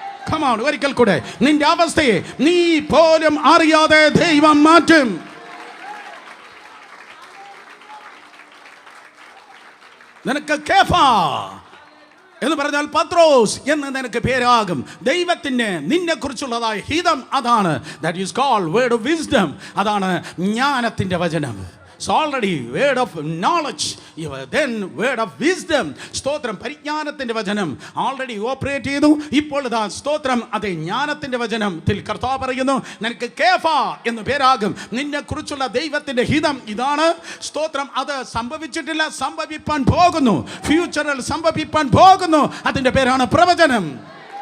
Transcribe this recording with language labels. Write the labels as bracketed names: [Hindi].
[English] Come on, [Malayalam] ഒരിക്കൽ കൂടെ, നിന്റെ അവസ്ഥയെ നീ പോലും അറിയാതെ ദൈവം മാറ്റും. നിനക്ക് കേഫാ എന്ന് പറഞ്ഞാൽ പത്രോസ് എന്ന് നിനക്ക് പേരാകും. ദൈവത്തിന് നിന്നെ കുറിച്ചുള്ളതായ ഹിതം അതാണ്. [English] That is called word of wisdom. [Malayalam] അതാണ് ജ്ഞാനത്തിന്റെ വചനം. [English] So already word of knowledge, then word of wisdom. [Malayalam] സ്തോത്രം. പരിജ്ഞാനത്തിന്റെ വചനം ഓൾറെഡി ഓപ്പറേറ്റ് ചെയ്തു. ഇപ്പോൾ ഇതാ സ്തോത്രം, അതെ, ജ്ഞാനത്തിന്റെ വചനത്തിൽ കർത്താവ് പറയുന്നു, നിനക്ക് കേഫാ എന്ന് പേരാകും. നിന്നെ കുറിച്ചുള്ള ദൈവത്തിന്റെ ഹിതം ഇതാണ്. സ്തോത്രം. അത് സംഭവിച്ചിട്ടില്ല, സംഭവിപ്പാൻ പോകുന്നു. ഫ്യൂച്ചറിൽ സംഭവിപ്പാൻ പോകുന്നു. അതിന്റെ പേരാണ് പ്രവചനം.